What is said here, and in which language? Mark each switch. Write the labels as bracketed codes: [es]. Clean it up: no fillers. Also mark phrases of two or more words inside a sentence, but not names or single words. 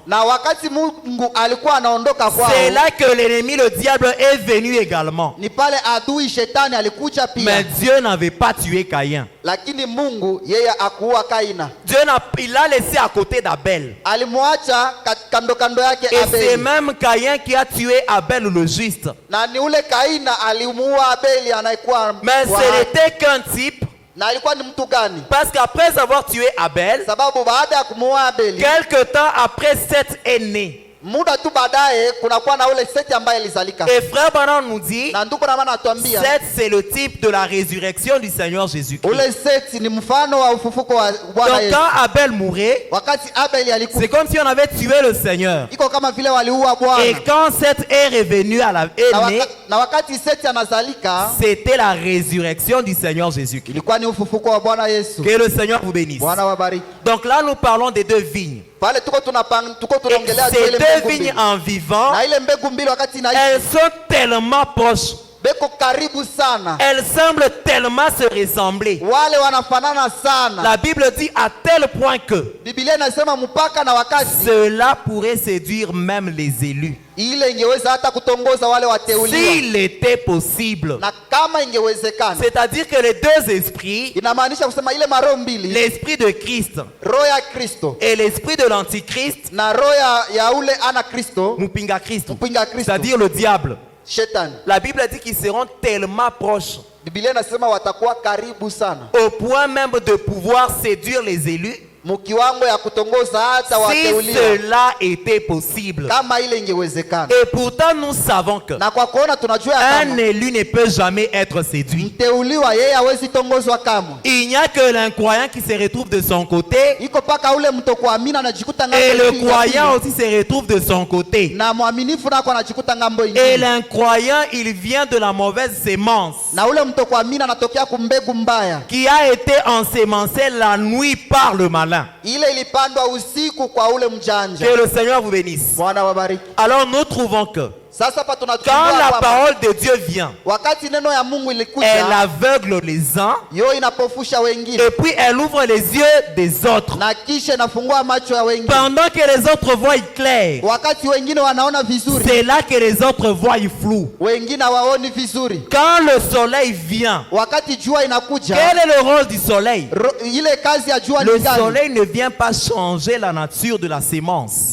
[sw] Na wakati Mungu alikuwa anaondoka kwao, [fr] c'est là que l'ennemi, le diable, est venu également. [sw] ni pale adui shetani alikuja pia. [fr] Mais Dieu n'avait pas tué Caïn. [sw] Lakini Mungu yeye akuua Kaina. [fr] Il l'a laissé à côté d'Abel. [sw] Alimwacha kando kando yake [fr] Et c'est [sw] Abeli. [fr] même Caïn qui a tué Abel le juste. [sw] Na ni ule Kaina alimuua Abeli anayekuwa [fr] Mais ce n'était qu'un type. [sw] na alikuwa ni mtu gani? [fr] Parce qu'après avoir tué Abel, [sw] Sababu baada ya kumuua Abeli, [fr] quelque temps après, Seth est né. [sw] muda tu baadaye kunakuwa na ule Seti ambaye alizalika. [fr] Et frère Branham nous dit, [sw] Na ndugu na maana atuambia [fr] Seth c'est le type de la résurrection du Seigneur Jésus-Christ. [sw] ule Seti ni mfano wa ufufuko wa Bwana [fr] Donc [sw] Yesu. [fr] quand Abel mourait, [sw] Wakati Abeli alikufa, [fr] c'est comme si on avait tué le Seigneur. [sw] iko kama vile waliua [fr] Et [sw] Bwana. [fr] quand Seth est revenu à la est né, [sw] na wakati Seti anazalika, [fr] c'était la résurrection du Seigneur Jésus-Christ. [sw] ilikuwa ni ufufuko wa Bwana Yesu. [fr] Que le Seigneur vous bénisse. [sw] Bwana wabariki. [fr] Donc là, nous parlons des deux vignes. [sw] Pale tuko [fr] Et [sw] tunaongelea [fr] ces [sw] ile [fr] deux [sw] mbegu [fr] vignes [sw] mbili. [fr] en vivant, [sw] Na ile mbegu mbili wakati inaishi [fr] elles sont tellement proches. [sw] beko karibu sana. [fr] Elles semblent tellement se ressembler. [sw] Wale wanafanana sana. [fr] La Bible dit à tel point que [sw] Biblia inasema mpaka na wakati [fr] cela pourrait séduire même les élus. [sw] ile ingeweza hata kutongoza wale wateuliwa. [fr] S'il était possible. [sw] Na kama ingewezekana, [fr] C'est-à-dire que les deux esprits, [sw] inamaanisha kusema ile maroho mbili, [fr] l'esprit de Christ [sw] roho ya Kristo [fr] et l'esprit de l'antichrist, [sw] na roho ya ule ana Kristo, Mupinga Christ, mpinga Kristo, [fr] c'est-à-dire le diable. [sw] shetani. [fr] La Bible dit qu'ils seront tellement proches [sw] Biblia inasema watakuwa karibu sana, [fr] au point même de pouvoir séduire les élus. [sw] mkiwango ya kutongoza hata [fr] Si [sw] wateuliwa, [fr] cela était possible. [sw] kama ile ingewezekana. [fr] Et pourtant nous savons que [sw] Na kwa kuona tunajua [fr] un [sw] kama [fr] élu ne peut jamais être séduit. [sw] mteuliwa yeye hawezi tongozwa kamwe. [fr] Il n'y a que l'incroyant qui se retrouve de son côté [sw] Iko paka ule mtokuamini anajikuta [fr] et [sw] ngambo [fr] le [sw] ingine, [fr] croyant aussi se retrouve de son côté. [sw] na mwaminifu nako anajikuta ngambo [fr] Et [sw] ingine. [fr] l'incroyant, il vient de la mauvaise sémence [sw] Na ule mtokuamini anatokea kumbegu mbaya, [fr] qui a été ensemencée la nuit par le malin. [sw] ile ilipandwa usiku kwa ule mjanja. [fr] Que le Seigneur vous bénisse. [sw] Bwana wabariki. [fr] Alors nous trouvons que [sw] Sasa hapa [fr] quand [sw] tunatambua [fr] la [sw] kwamba [fr] parole de Dieu vient, [sw] wakati neno ya Mungu [fr] elle [sw] ilikuja, [fr] aveugle les uns [sw] yo inapofusha wengine [fr] et puis elle ouvre les yeux des autres. [sw] na kisha inafungua macho ya wengine. [fr] Pendant que les autres voient clair, [sw] Wakati wengine wanaona vizuri, [fr] c'est là que les autres voient flou. [sw] wengine hawaoni vizuri. [fr] Quand le soleil vient, [sw] Wakati jua inakuja, [fr] quel est le rôle du soleil? [sw] ile kazi ya jua [fr] Le [sw] ni gani? [fr] soleil ne vient pas changer la nature de la sémence.